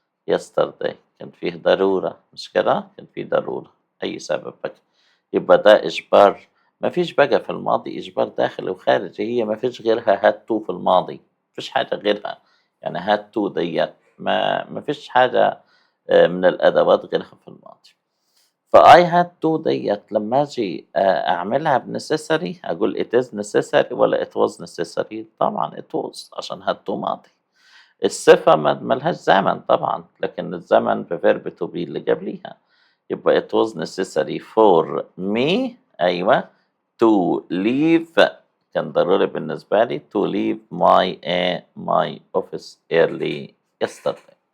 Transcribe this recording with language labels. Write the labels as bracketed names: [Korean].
[Arabic] yesterday كان فيه ضرورة مش كده؟ كان فيه ضرورة، أي سبب بقى، يبقى ده إجبار، ما فيش بقى في الماضي إجبار داخلي وخارجي، هي ما فيش غيرها [English] had to [Arabic] في الماضي، ما فيش حاجة غيرها، يعني had to ديّة ما فيش حاجة من الأدوات غيرها في الماضي. فI had to ديّة لمّا آجي أعملها بnecessary أقول [English] it is necessary [Arabic] والّا [English] it was necessary؟ [Arabic] طبعًا it was عشان had to ماضي. الصفة ما لهاش زمن طبعًا، لكن الزمن بverb to be اللي قبليها، يبقى [English] it was necessary for me [Arabic] أيوه to leave كان ضروري بالنسبة لي [English] to leave my office early yesterday.